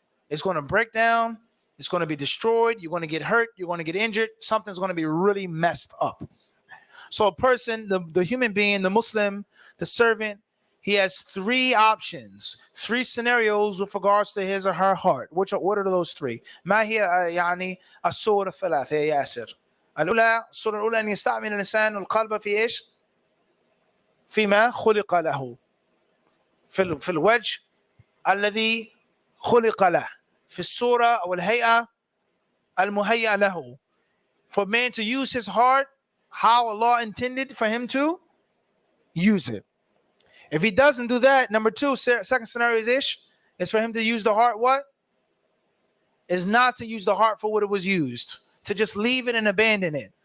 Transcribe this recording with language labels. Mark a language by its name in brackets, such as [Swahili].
[English] It's going to break down. It's going to be destroyed. You're going to get hurt. You're going to get injured. Something's going to be really messed up. So a person, the human being, the Muslim, the servant, he has three options, three scenarios with regards to his or her heart. What are those three? [Arabic] ما هي يعني الصور الثلاثة يا ياسر؟ الصورة الأولى أن يستعمل الإنسان القلب في إيش؟ فيما خلق له. في الوجه الذي خلق له. في الصورة أو الهيئة المهيئة له. [English] For man to use his heart how Allah intended for him to use it. If he doesn't do that, number two, second scenario is for him to use the heart what? Is not to use the heart for what it was used. To just leave it and abandon it.